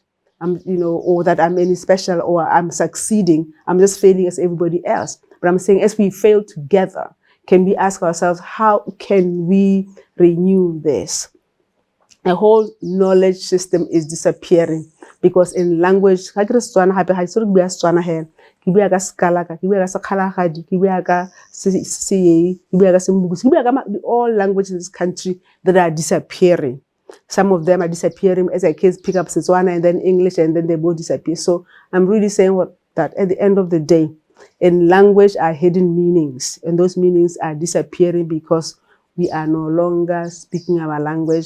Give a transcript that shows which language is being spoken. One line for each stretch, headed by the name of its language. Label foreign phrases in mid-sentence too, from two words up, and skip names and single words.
English: Or that I'm any special or I'm succeeding. I'm just failing as everybody else. But I'm saying as we fail together, can we ask ourselves, how can we renew this? A whole knowledge system is disappearing Because in language,
Tswana: ha ke re Setswana hape ha se re bua Setswana he. Ke bua ka Sekalaka, ke bua ka Sekgalagadi, ke bua ka Seyei, ke bua ka Sembukusi, ke bua ka
English: all languages in this country that are disappearing. Some of them are disappearing as our kids pick up Setswana and then English, and then they both disappear. So I'm really saying that at the end of the day, in language are hidden meanings, and those meanings are disappearing because we are no longer speaking our language.